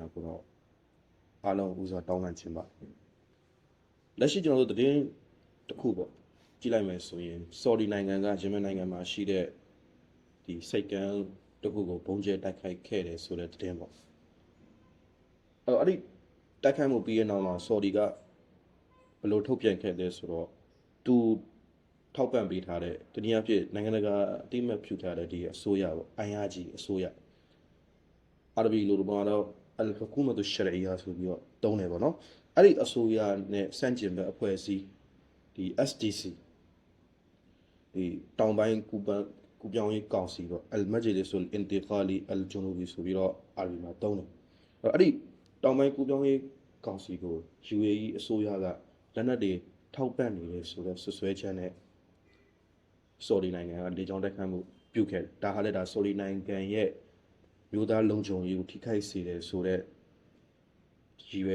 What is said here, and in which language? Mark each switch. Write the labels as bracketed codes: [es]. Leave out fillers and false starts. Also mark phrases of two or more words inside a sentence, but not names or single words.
[my] ကိုတော့အားလုံးဦးစွာတောင်းပန်ချင်ပါတယ်လက်ရှိကျွန်တော်တို့သတင်းတစ်ခုပေါ့ကြည့်လိုက်မယ်ဆိုရင်ဆော်ဒီနိုင်ငံကယမန်နိုင်ငံမှာရှိတဲ့ဒီစိတ်ကမ်းတစ်ခုကိုဘုံကျဲတိုက်ခိုက်ခဲ့တယ်ဆိုတဲ့သတင်းပေါ့အဲ့ဒီတိုက်ခိုက်မှုပြီးရနောက်မှာဆော်ဒီကဘယ်လိုထုတ်ပြန်ခဲ့လဲဆိုတော့သူထောက်ပံ့ပေး ထားတဲ့တနည်းအားဖြင့်နိုင်ငံတကာအတိအမှတ်ပြုထားတဲ့ဒီအစိုးရပေါ့ IRG အစိုးရအာရဘီလိုတော့ [ar] الحكومة الشرعية [my] ဆိုပြီးတော့တုံးတယ်ပေါ့နော်အဲ့ဒီအစိုးရနဲ့စန့်ကျင်ဘက်အဖွဲ့အစည်းဒီ SDC ဒီတောင်ပိုင်းကူပြောင်းရေးကောင်စီပေါ့ [ar] المجلس الانتقالي الجنوبي [my] ဆိုပြီးတော့အာရဘီမှာတုံးတယ်အဲ့ဒီတောင် ပိုင်းကူပြောင်းရေးကောင်စီကို UAE အစိုးရကလက်နက်တွေထောက်ပံ့နေတယ်ဆိုတော့ဆွဆွဲချက်နဲ့ဆော်ဒီနိုင်ငံကလေကြောင်းတိုက်ခိုက်မှုပြုခဲ့တယ်ဒါဟာလည်းဒါဆော်ဒီနိုင်ငံရဲ့မျိုးသားလုံခြုံရေးကိုထိခိုက်စေတယ်ဆိုတော့ရည်ရွ